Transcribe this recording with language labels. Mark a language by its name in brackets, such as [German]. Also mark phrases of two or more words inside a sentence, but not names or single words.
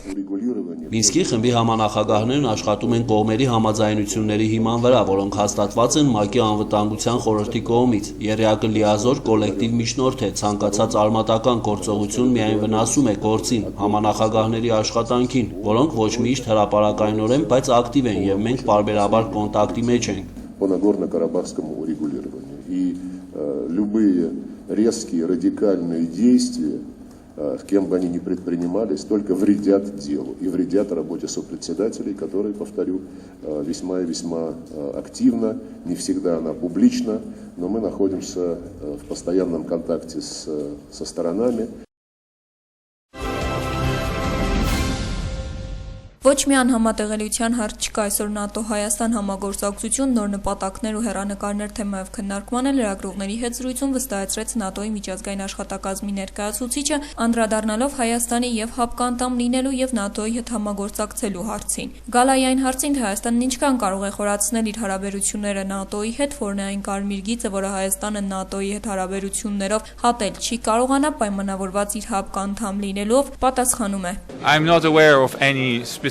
[Armenian] Մինսկի խմբի համանախագահներն աշխատում են կողմերի համաձայնությունների հիման վրա, որոնք հաստատված են ՄԱԿ-ի անվտանգության խորհրդի կողմից։ Եռյակը լիազոր կոլեկտիվ միջնորդ է, ցանկացած արմատական գործողություն միայն վնասում է գործին, համանախագահների աշխատանքին, որոնք ոչ միշտ հրապարակայնորեն, բայց ակտիվ են և մենք պարբերաբար կոնտակտի մեջ ենք։ [Russian] Кем бы они ни предпринимались, только вредят делу и вредят работе сопредседателей, которые, повторю, весьма и весьма активно, не всегда она публична, но мы находимся в постоянном контакте со сторонами. [Armenian] Ոչ միայն համատեղելիության հարց չկա, այսօր ՆԱՏՕ-Հայաստան համագործակցություն, նոր նպատակներ ու հեռանկարներ թեմայով քննարկմանը լրագրողների հետ զրույցում վստահեցրեց ՆԱՏՕ-ի միջազգային աշխատակազմի ներկայացուցիչը, անդրադառնալով Հայաստանի և ՀԱՊԿ անդամ լինելու և ՆԱՏՕ-ի հետ համագործակցելու հարցին։ Գալայի այն հարցին, թե Հայաստանն ինչքան կարող է խորացնել իր հարաբերությունները ՆԱՏՕ-ի հետ, որն է այն կարմիր գիծը, որը Հայաստանը ՆԱՏՕ-ի հետ հարաբերություններով հատել չի կարողանա պայմանավորված իր ՀԱՊԿ անդամ լինելով, պատասխանում է.